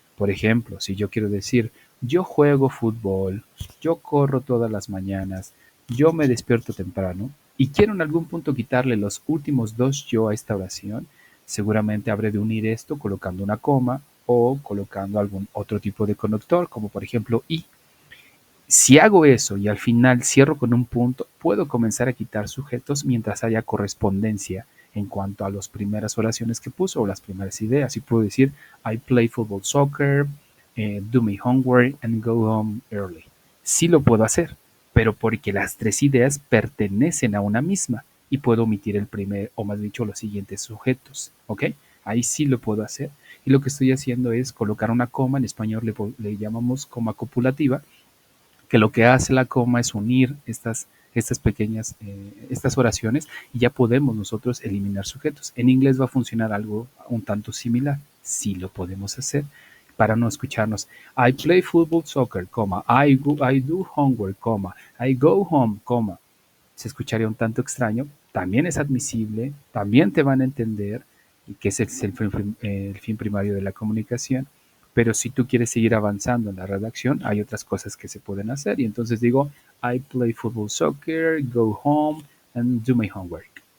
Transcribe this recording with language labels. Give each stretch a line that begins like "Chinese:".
Spanish: Por ejemplo, si yo quiero decir, yo juego fútbol, yo corro todas las mañanas, yo me despierto temprano, y quiero en algún punto quitarle los últimos dos yo a esta oración, seguramente habré de unir esto colocando una coma o colocando algún otro tipo de conector, como por ejemplo y. Si hago eso y al final cierro con un punto, puedo comenzar a quitar sujetos mientras haya correspondencia en cuanto a las primeras oraciones que puso o las primeras ideas. Y puedo decir,
English: I play football, soccer, do my homework and go home early.
Spanish: Sí lo puedo hacer, pero porque las tres ideas pertenecen a una misma y puedo omitir el primer, o más dicho, los siguientes sujetos. ¿Ok? Ahí sí lo puedo hacer. Y lo que estoy haciendo es colocar una coma, en español le llamamos coma copulativa, que lo que hace la coma es unir estas pequeñas, estas oraciones y ya podemos nosotros eliminar sujetos. En inglés va a funcionar algo un tanto similar, sí lo podemos hacer para no escucharnos.
English: I play football, soccer, I do homework, I go home,
Spanish: se escucharía un tanto extraño, también es admisible, también te van a entender, y que ese es el fin primario de la comunicación. Pero si tú quieres seguir avanzando en la redacción, hay otras cosas que se pueden hacer. Y entonces digo,
English: I play football, soccer, go home and do my homework.